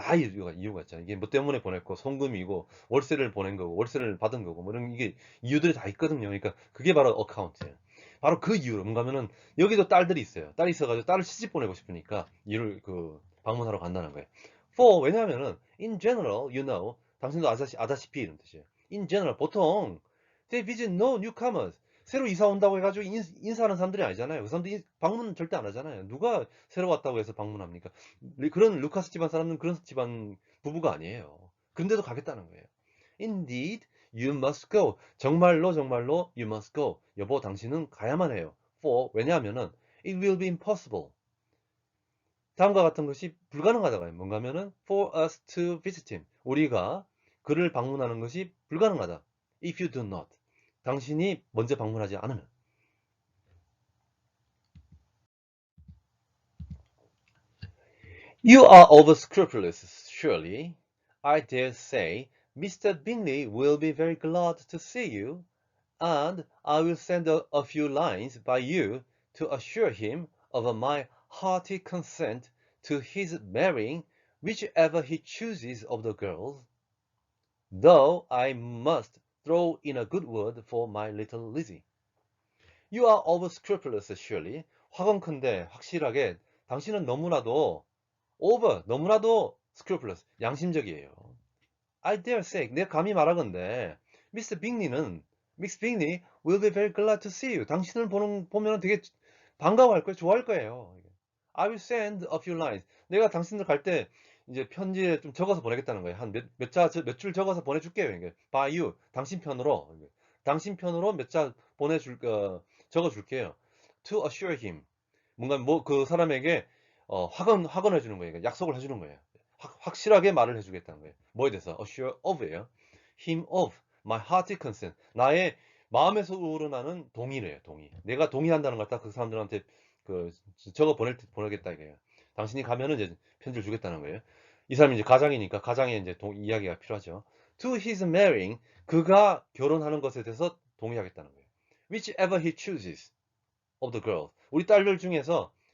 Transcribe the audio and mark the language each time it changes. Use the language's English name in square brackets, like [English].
[Korean] 다 이유가 있잖아. 이게 뭐 때문에 보냈고, 송금이고, 월세를 보낸 거고, 월세를 받은 거고, 뭐 이런 이게 이유들이 다 있거든요. 그러니까 그게 바로 어카운트예요. 바로 그 이유로 뭔가 하면은 여기도 딸들이 있어요. 딸이 있어가지고 딸을 시집 보내고 싶으니까 이를 그 방문하러 간다는 거예요. For 왜냐하면은 [English] in general, you know, [Korean] 당신도 아다시피 이런 뜻이에요. [English] In general [Korean] 보통 [English] they visit no newcomers. [Korean] 새로 이사 온다고 해가지고 인사하는 사람들이 아니잖아요. 그 사람들이 방문 절대 안 하잖아요. 누가 새로 왔다고 해서 방문합니까? 그런 루카스 집안 사람은 그런 집안 부부가 아니에요. 그런데도 가겠다는 거예요. [English] Indeed, you must go. [Korean] 정말로 정말로 [English] you must go. [Korean] 여보, 당신은 가야만 해요. [English] For [Korean] 왜냐하면은 [English] it will be impossible. [Korean] 다음과 같은 것이 불가능하다가 뭔가 하면은 [English] for us to visit him. [Korean] 우리가 그를 방문하는 것이 불가능하다. [English] If you do not. [Korean] 당신이 먼저 방문하지 않으면. [English] You are over scrupulous, surely. I dare say Mr. Bingley will be very glad to see you, and I will send a few lines by you to assure him of my hearty consent to his marrying whichever he chooses of the girls, though I must throw in a good word for my little Lizzie. You are over scrupulous, surely. [Korean] 확언컨대 확실하게 당신은 너무나도 너무나도 scrupulous, 양심적이에요. [English] I dare say, [Korean] 내가 감히 말하건대 [English] Miss Bingley will be very glad to see you. [Korean] 당신을 보면 되게 반가워할 거예요. 좋아할 거예요. [English] I will send a few lines. [Korean] 내가 당신들 갈 때 이제 편지에 좀 적어서 보내겠다는 거예요. 한 몇 줄 적어서 보내줄게요. 이게 [English] by you, [Korean] 당신 편으로. 당신 편으로 몇 자 적어줄게요. [English] To assure him. [Korean] 뭔가 뭐 그 사람에게 확언해 주는 거예요. 약속을 해주는 거예요. 확실하게 말을 해주겠다는 거예요. 뭐에 대해서? [English] assure of예요. him of my hearty consent. [Korean] 나의 마음에서 우러나는 동의래요. 동의. 내가 동의한다는 걸 딱 그 사람들한테 그 적어 보내겠다 이거예요. 당신이 가면은 이제 편지를 주겠다는 거예요. 이 사람이 이제 가장이니까 가장에 이제 이야기가 필요하죠. [English] To his marrying [Korean] 그가 결혼하는 것에 대해서 동의하겠다는 거예요. [English] Whichever he chooses of the girls. [Korean] 우리 딸들 중에서